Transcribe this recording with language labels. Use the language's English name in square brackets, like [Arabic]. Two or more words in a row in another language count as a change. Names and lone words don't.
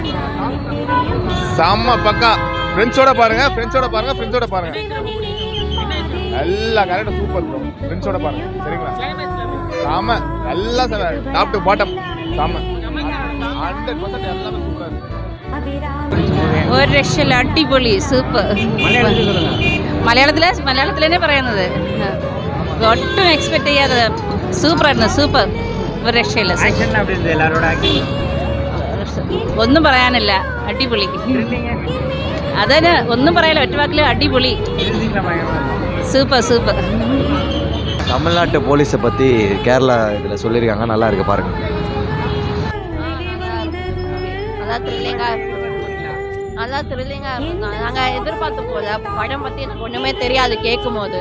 [Tamil] செம்ம பக்கா. ஃப்ரெண்ட்ஸோட பாருங்க, ஃப்ரெண்ட்ஸோட பாருங்க, ஃப்ரெண்ட்ஸோட பாருங்க. எல்லா கரெக்டாக [English] super bro. [Tamil] ஃப்ரெண்ட்ஸோட பாருங்க, சரிங்களா? செம்ம. எல்லாம் [English] top to bottom [Tamil] செம்ம. 100% எல்லாமே சூப்பராக இருக்கு. [Malayalam] ഒരു രക്ഷയില്ല. അടിപൊളി. സൂപ്പർ. മലയാളത്തിലെ പറയുന്നത് ഒട്ടും എക്സ്പെക്ട് ചെയ്യാതെ സൂപ്പറായിരുന്നു. സൂപ്പർ. ഒരു രക്ഷയില്ല. ഒന്നും പറയാനില്ല. അടിപൊളി. അതിന് ഒന്നും പറയാനില്ല. ഒറ്റ വാക്കിൽ അടിപൊളി. [Tamil] சூப்பர் சூப்பர். தமிழ்நாட்டு போலீஸை பற்றி கேரளா இதில் சொல்லியிருக்காங்க, நல்லா இருக்கு பாருங்க. நல்லா த்ரில்லிங்காக இருக்கும். நாங்கள் எதிர்பார்த்து போல படம் பற்றி எனக்கு ஒன்றுமே தெரியாது கேட்கும் போது.